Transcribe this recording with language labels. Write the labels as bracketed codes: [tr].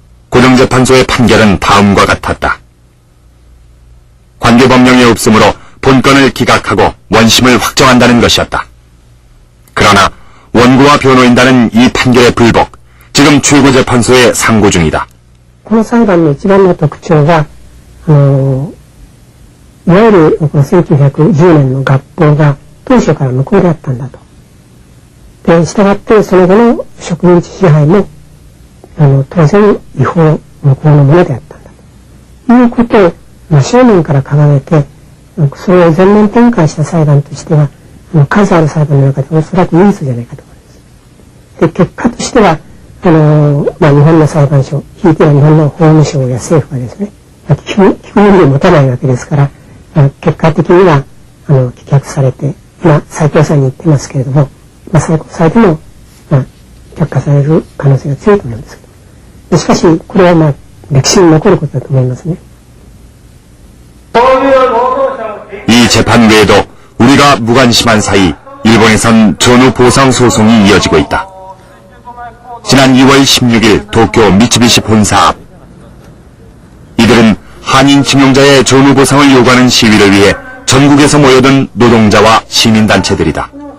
[ko] 고등재판소의 판결은 다음과 같았다. 관계법령이 없으므로 본건을 기각하고 원심을 확정한다는 것이었다. 그러나 원고와 변호인단은 이 판결의 불복, 지금 최고재판소에 상고 중이다. [ja] この裁判の一番の特徴は、いわゆるこの1910年の合法が当初から無効であったんだと。で、従ってその後の植民地支配も、当然違法無効のものであったんだということを真正面から掲げて、それを全面展開した裁判としては、数ある裁判の中でおそらく唯一じゃないかと思います。で、結果としては、日本の裁判所、ひいては日本の法務省や政府がですね、聞く耳を持たないわけですから、結果的には、棄却されて、今、最高裁に行ってますけれども、最高裁でも、却下される可能性が強いと思うんですけど。しかし、これは歴史に残ることだと思いますね。 [ko] 이 재판 외에도 우리가 무관심한 사이 일본에선 전후 보상 소송이 이어지고 있다. 지난 2월 16일 도쿄 미츠비시 본사 앞. 이들은 한인 징용자의 전후 보상을 요구하는 시위를 위해 전국에서 모여든 노동자와 시민단체들이다.